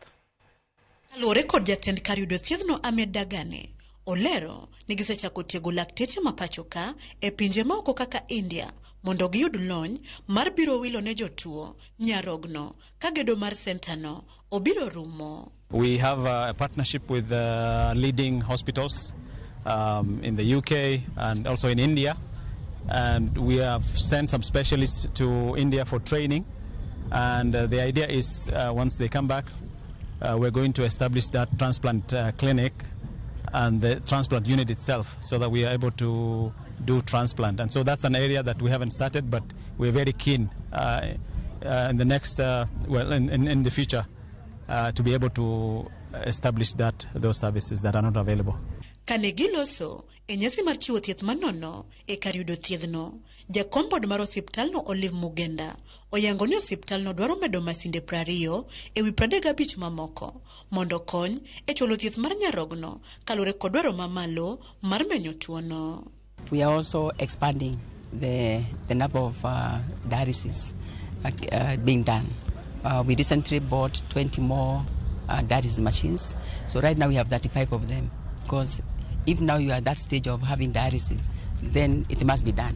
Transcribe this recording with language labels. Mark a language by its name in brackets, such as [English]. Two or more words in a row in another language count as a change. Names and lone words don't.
[Luo (Kenya and Tanzania)] Kalure kod jatend kar yudo thiethno Ahmed Dagane olero ni gisechako tiego lakteche mapacho ka e pinje maoko kaka India mondo giyud lony mar biro wilo ne jotuo nyarogno ka gedo mar senta no obiro rumo. [English] We have a partnership with leading hospitals in the UK and also in India, and we have sent some specialists to India for training, and the idea is once they come back we're going to establish that transplant clinic and the transplant unit itself so that we are able to do transplant. And so that's an area that we haven't started, but we're very keen in the next, in the future to be able to establish those services that are not available. [Luo (Kenya and Tanzania)] Kanegiloso enyasi mar chiwo thieth manono e kar yudo thiethno, jakom bod mar osiptalno Olive Mugenda oyango ni osiptalno dwaro medo masinde 20 e wi 35 mamoko mondo kony e chulo thieth mar nyarogno kalure kod dwaro mamalo mar menyo tuono. [English] We are also expanding the number of dialysis being done. We recently bought 20 more dialysis machines. So right now we have 35 of them, because if now you are at that stage of having dialysis, then it must be done.